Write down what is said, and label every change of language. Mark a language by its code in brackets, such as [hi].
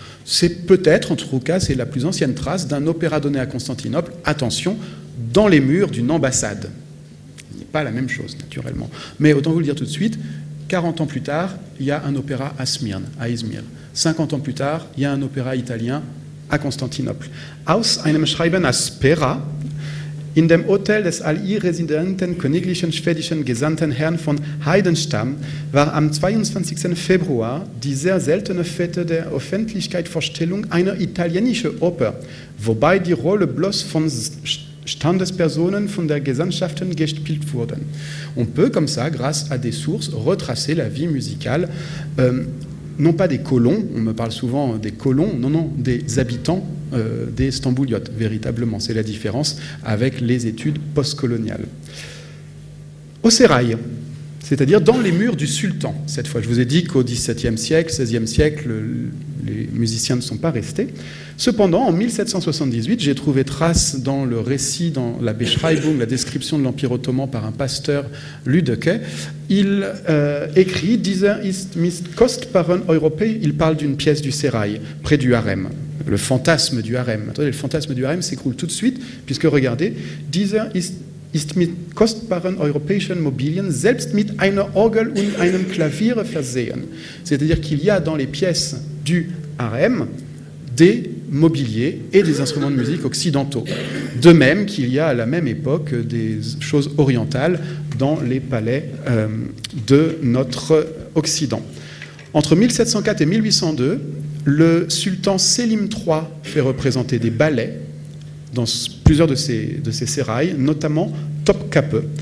[fr] C'est peut-être, en tout cas, c'est la plus ancienne trace d'un opéra donné à Constantinople, attention, dans les murs d'une ambassade. Ce n'est pas la même chose, naturellement. Mais autant vous le dire tout de suite, 40 ans plus tard, il y a un opéra à Smyrne, à Izmir. 50 ans plus tard, il y a un opéra italien à Constantinople. [de] Aus einem Schreiben à Spera, in dem Hotel des all-residenten königlichen schwedischen Gesandten Herrn von Heidenstam war am 22. Februar die sehr seltene Fete der Öffentlichkeitsvorstellung einer italienischen Oper, wobei die Rolle bloß von Standespersonen von der Gesandtschaften gespielt wurden. [fr] On peut, comme ça, grâce à des sources, retracer la vie musicale, non pas des colons, on me parle souvent des colons, non, des habitants des Stambouliotes, véritablement. C'est la différence avec les études postcoloniales. Au sérail, c'est-à-dire dans les murs du sultan, cette fois. Je vous ai dit qu'au XVIIe siècle, XVIe siècle, les musiciens ne sont pas restés. Cependant, en 1778, j'ai trouvé trace dans le récit, dans la Beschreibung, la description de l'Empire ottoman par un pasteur Lüdecke, il écrit « [de] Dieser ist mit kostbaren Europä [fr] », il parle d'une pièce du sérail, près du harem, le fantasme du harem. Attendez, le fantasme du harem s'écroule tout de suite, puisque regardez, « [de] Dieser ist mit kostbaren europäischen Mobilien selbst mit einer Orgel und einem Klavier versehen ». [fr] C'est-à-dire qu'il y a dans les pièces du harem des mobiliers et des instruments de musique occidentaux. De même qu'il y a à la même époque des choses orientales dans les palais de notre Occident. Entre 1704 et 1802, le sultan Selim III fait représenter des ballets dans plusieurs de ses sérails, notamment Topkapi.